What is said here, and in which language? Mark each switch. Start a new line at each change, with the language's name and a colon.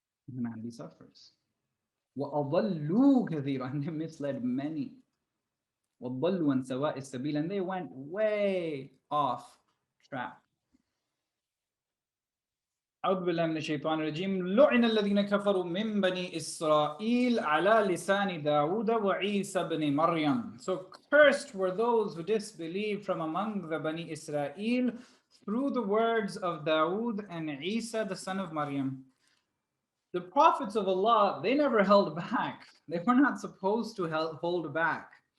English: Humanity suffers.
Arabic: وَأَضَلُّوا كَثِيرًا,
English: and they misled many.
Arabic: وَضَلُّوا عَنْ سَوَاءِ السَّبِيلِ,
English: and they went way off track.
Arabic: أعوذ بالله من الشيطان الرجيم. لعن الذين كفروا من بني إسرائيل على لسان داود وعيسى بن مريم.
English: So cursed were those who disbelieved from among the Bani Israel through the words of Dawood and Isa, the son of Maryam. The prophets of Allah, they never held back. They were not supposed to hold back.